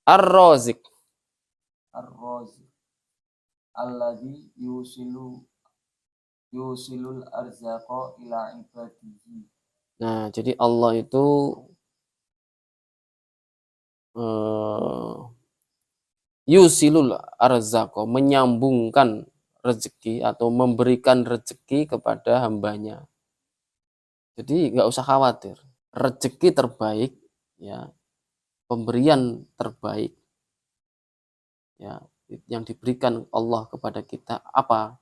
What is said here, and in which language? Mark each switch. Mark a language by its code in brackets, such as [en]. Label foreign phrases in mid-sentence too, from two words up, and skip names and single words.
[ar] Ar-Razik. الرازق الذي يوصل الأرزاق إلى عباده. [id] Nah, jadi Allah itu [ar] يوصل الأرزاق, [id] menyambungkan rezeki atau memberikan rezeki kepada hambanya. Jadi nggak usah khawatir, rezeki terbaik, ya, pemberian terbaik, ya, yang diberikan Allah kepada kita apa?